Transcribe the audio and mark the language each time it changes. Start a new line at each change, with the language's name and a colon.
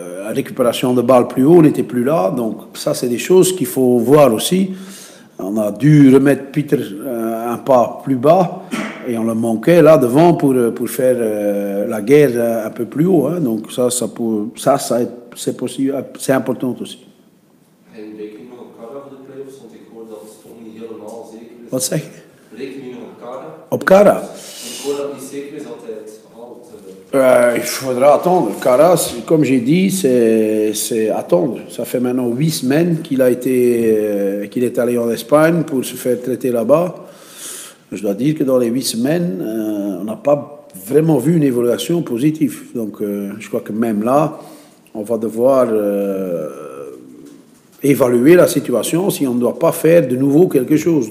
French: récupération de balles plus haut n'était plus là. Donc ça, c'est des choses qu'il faut voir aussi. On a dû remettre Peter un pas plus bas et on le manquait là devant pour faire la guerre un peu plus haut. Hein. Donc ça c'est possible, c'est important aussi.
Dutch: En reken je nog op Kara voor de play-offs, want ik hoor dat het toch niet helemaal zeker is. Wat zeg je? Reken je nog op Kara? Op Kara? Ik hoor dat het niet zeker is dat hij het haalt.
French: Il faudra attendre. Caras, comme j'ai dit, c'est attendre. Ça fait maintenant 8 semaines qu'il est allé en Espagne pour se faire traiter là-bas. Je dois dire que dans les 8 semaines, on n'a pas vraiment vu une évaluation positive. Donc je crois que même là, on va devoir évaluer la situation si on ne doit pas faire de nouveau quelque chose.